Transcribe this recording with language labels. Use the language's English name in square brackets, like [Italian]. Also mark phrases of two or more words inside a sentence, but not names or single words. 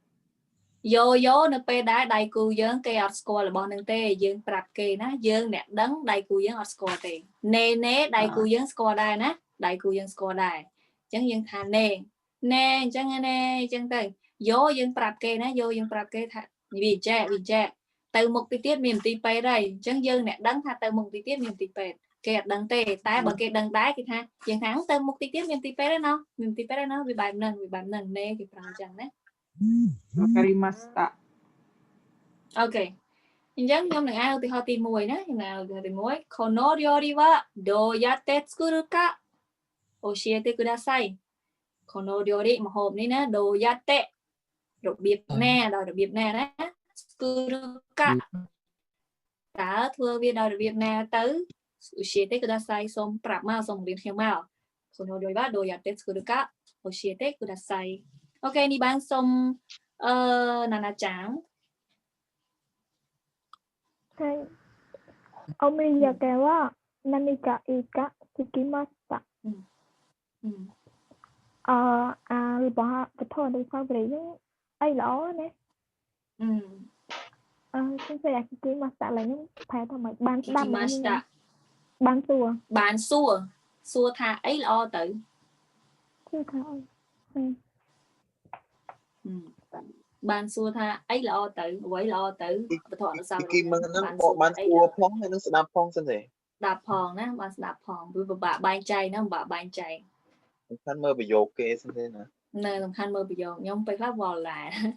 [Khmer] យោនៅពេលដែលដៃគូយើងគេអត់ស្គាល់របស់នឹងទេយើងប្រាប់គេណាយើងអ្នកដឹងដៃគូយើងអត់ស្គាល់ទេណេដៃគូយើងស្គាល់ដែរណាដៃគូយើងស្គាល់ដែរអញ្ចឹងយើងថាណេអញ្ចឹងណេអញ្ចឹងទៅយោយើងប្រាប់គេណាយោយើងប្រាប់គេថាវិចែទៅមុខទីទៀតមានមន្ទីរពេទ្យហើយអញ្ចឹងយើងអ្នកដឹងថាទៅមុខទីទៀតមានមន្ទីរពេទ្យគេអត់ដឹងទេតែបើគេដឹងដែរគេថាយើងថាទៅមុខទីទៀតមានមន្ទីរពេទ្យណាវាបែបហ្នឹងណេគេប្រើអញ្ចឹងណា [Japanese] Wakarimashita [Khmer] អូខេអញ្ចឹងខ្ញុំនឹងអានឧទាហរណ៍ទី1ណាខ្ញុំអានឧទាហរណ៍ទី1 Kono [Japanese] 料理はどうやって作るか教えてください この料理 [Khmer] ម្ហូបនេះណា doyatte របៀបណាដល់របៀបណាណា [Japanese] 作るか [Khmer] តើធ្វើវាដោយរបៀបណាទៅ [Japanese] 教えてください [Khmer] សូមប្រាប់មកសូមរៀនខ្ញុំមក [Japanese] この料理はどうやって作るか教えてください [Khmer] អូខេនេះបានសូមណានាចាង [Japanese] はい。おみやけは何がいいか聞きました。 [Khmer] របស់វត្ថុអនុស្សាវរីយ៍ហ្នឹងអីល្អណាខ្ញុំស្គាល់聞きましたឡើយខ្ញុំប្រែថាម៉េចបានស្ដាប់បានសួរសួរថាអីល្អទៅសួរថាអី បានសួរថាអីល្អទៅអ្វីល្អទៅវត្ថុអនុស្សាវរីយ៍គេមិនហ្នឹងបានសួរផងហើយនឹងស្ដាប់ផងសិនទេស្ដាប់ផងណាបានស្ដាប់ផងវាពិបាកបែងចែកណាពិបាកបែងចែកសំខាន់មើលប្រយោគគេសិនទេណានៅសំខាន់មើលប្រយោគខ្ញុំពេលខ្លះវល់ដែរ